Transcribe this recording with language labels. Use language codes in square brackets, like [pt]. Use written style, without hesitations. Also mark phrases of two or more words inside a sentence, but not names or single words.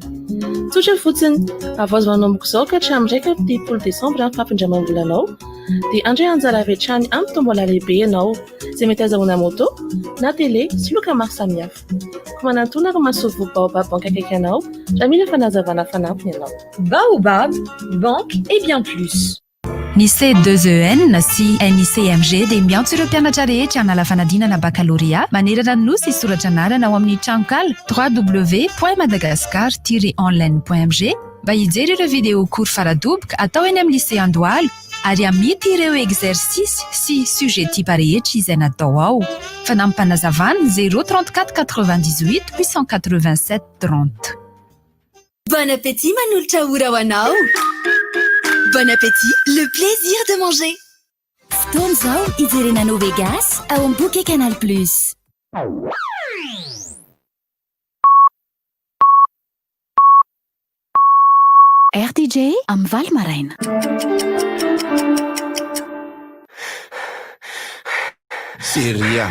[mg] Tsotra fotsiny, avoazo manomboka izao ka hatramin'ny 1 Desambra ny fampindramam-bolanao dia andray anjara avy hatrany amin'ny tombola lehibe ianao izay mety azahoana moto na télé sy loka maro samihafa. Ko manantona ary mahasovo Baobab Bank akaiky anao raha mila fanazavana fanampiny ianao. [fr] Baobab Bank et bien plus. [mg] Ny C2EN sy NICMG dia miantso ireo mpianatra rehetra hanala fanadinana baccalauréat manerana ny nosy soratra anarana ao amin'ny trankala www.madagascar-online.mg mba hijery ireo [fr] vidéo cours [mg] faradoboka atao eny amin'ny lycée Andohalo ary amity ireo exercice sy [fr] sujet type [mg] rehetra izay natao ao. Fanampanazavana 034 98 887 30. Bon appétit manolotra ora ho anao. [fr] Bon appétit, le plaisir de manger. [mg] Fotoana izao ijerena no Vegas ao amin'ny Bouquet Canal Plus. RTJ amin'ny Val Maraina. Seria.